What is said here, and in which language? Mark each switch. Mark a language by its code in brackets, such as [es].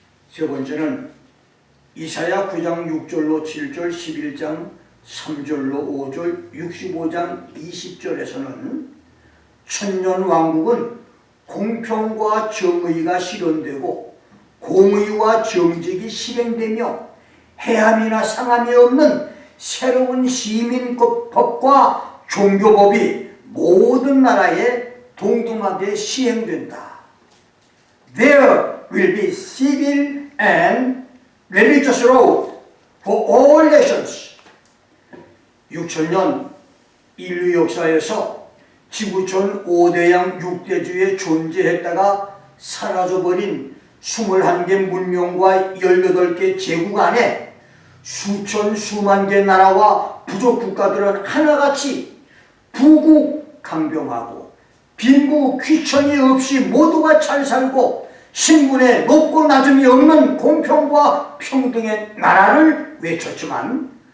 [ko] 세 번째는 이사야 9장 6절로 7절, 11장 3절로 5절, 65장 20절에서는 천년왕국은 공평과 정의가 실현되고 공의와 정직이 실행되며 해함이나 상함이 없는 새로운 시민법과 종교법이 모든 나라에 동등하게 시행된다. [en] There will be civil and religious law for all nations. [ko] 6천년 인류 역사에서 지구촌 5대양 6대주에 존재했다가 사라져버린 21개 문명과 18개 제국 안에 수천 수만 개 나라와 부족 국가들은 하나같이 부국강병하고 빈부 귀천이 없이 모두가 잘 살고 신분의 높고 낮음이 없는 공평과 평등의 나라를 외쳤지만